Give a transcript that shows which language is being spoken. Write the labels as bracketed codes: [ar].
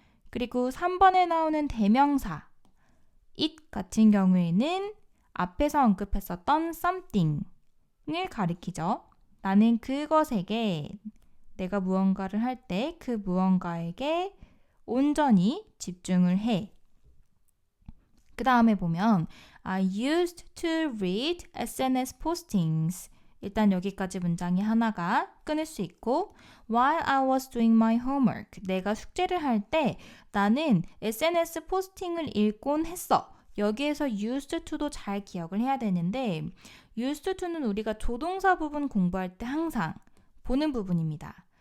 [ko] 그리고 3번에 나오는 대명사 it 같은 경우에는 앞에서 언급했었던 something을 가리키죠. 나는 그것에게 내가 무언가를 할 때 그 무언가에게 온전히 집중을 해. 그 다음에 보면 [en] I used to read SNS postings. [ko] 일단 여기까지 문장이 하나가 끊을 수 있고 [en] While I was doing my homework. [ko] 내가 숙제를 할 때 나는 SNS 포스팅을 읽곤 했어. 여기에서 used to도 잘 기억을 해야 되는데 used to는 우리가 조동사 부분 공부할 때 항상 보는 부분입니다.